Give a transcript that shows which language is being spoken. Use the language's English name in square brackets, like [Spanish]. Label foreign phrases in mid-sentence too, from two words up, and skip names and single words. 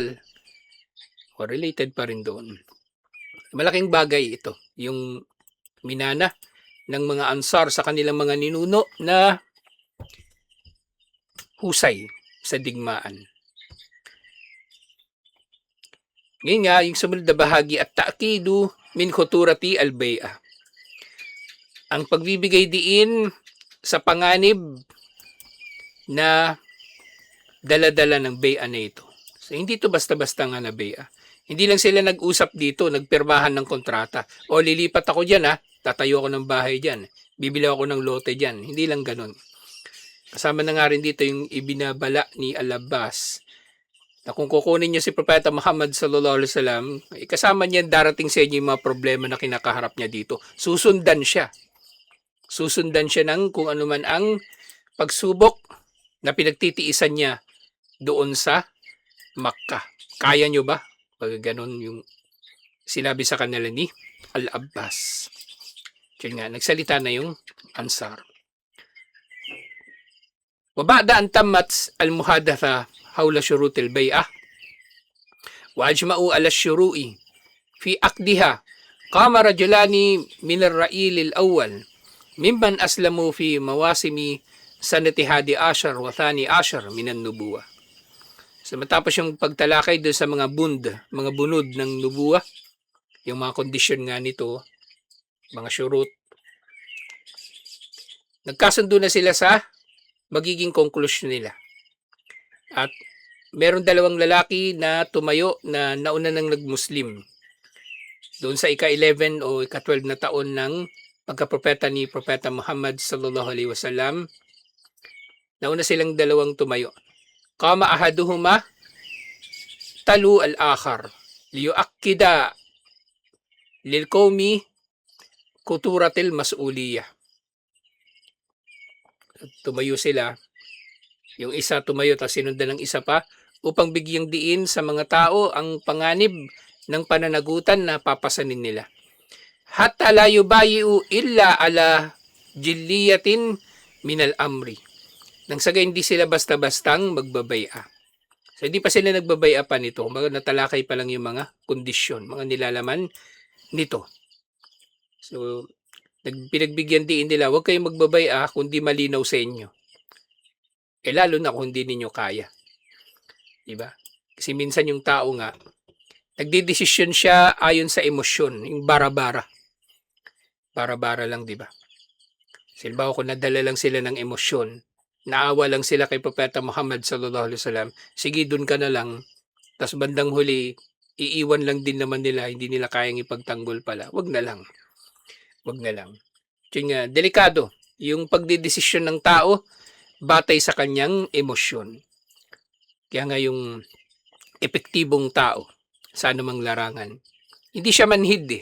[Filipino] O related pa rin doon. Malaking bagay ito. Yung minana ng mga Ansar sa kanilang mga ninuno na husay sa digmaan. Ngayon nga, yung sumunod na bahagi [Arabic] التأكيد من خطورة البيعة. [Filipino] Ang pagbibigay diin sa panganib na dala-dala ng bay'ah na ito. So, hindi ito basta-basta nga na bay'ah. Hindi lang sila nag-usap dito, nagpirmahan ng kontrata. O lilipat ako dyan tatayo ako ng bahay dyan. Bibili ako ng lote dyan. Hindi lang ganun. Kasama na nga rin dito yung ibinabala ni Al-Abbas na kung kukunin niyo si Propeta Muhammad [Arabic] صلى الله عليه وسلم, [Filipino] kasama niya darating sa inyo yung mga problema na kinakaharap niya dito. Susundan siya. Susundan siya ng kung ano man ang pagsubok na pinagtitiisan niya doon sa Makkah. Kaya niyo ba? Pag ganun yung sinabi sa kanila ni Al-Abbas. Kaya nga, nagsalita na yung Ansar. [Arabic] وبعد أن تمت المحادثة حول شروط البيعة وأجمعوا على الشروع في عقدها قام رجلان من الرئيل الأول ممن أسلموا في مواسم سنة 11 وثاني عشر من النبوة. [Filipino] So, matapos yung pagtalakay doon sa mga bunod ng nubuwa, yung mga kondisyon nga nito, mga shurut, nagkasundo na sila sa magiging konklusyon nila. At meron dalawang lalaki na tumayo na nauna ng nag-Muslim. Doon sa ika-11 o ika-12 na taon ng pagkapropeta ni Propeta Muhammad [Arabic] صلى الله عليه وسلم, [Filipino] nauna silang dalawang tumayo. [Arabic] قام أحدهما تلو الآخر ليؤكد للقوم خطورة المسؤولية. [Filipino] Tumayo sila, yung isa tumayo tapos sinundan ng isa pa upang bigyang diin sa mga tao ang panganib ng pananagutan na papasanin nila. [Arabic] حتى لا يبايع إلا على جلية من الأمر. [Filipino] Nang sa hindi sila basta-bastang magbabaya. So hindi pa sila nagbabaya pa nito. Mga natalakay pa lang yung mga kondisyon, mga nilalaman nito. So pinagbigyan diin nila, huwag kayong magbabaya kundi malinaw sa inyo. Lalo na kung hindi ninyo kaya. Diba? Kasi minsan yung tao nga, nagdidesisyon siya ayon sa emosyon, yung bara-bara. Bara-bara lang, diba? Silbaw kung nadala lang sila ng emosyon, naawa lang sila kay Propeta Muhammad [Arabic] صلى الله عليه وسلم, [Filipino] sige dun ka na lang, tas bandang huli, iiwan lang din naman nila, hindi nila kayang ipagtanggol pala. Wag na lang. Wag na lang. Kaya delikado, yung pagdidesisyon ng tao, batay sa kanyang emosyon. Kaya nga yung epektibong tao sa anumang larangan, hindi siya manhid eh.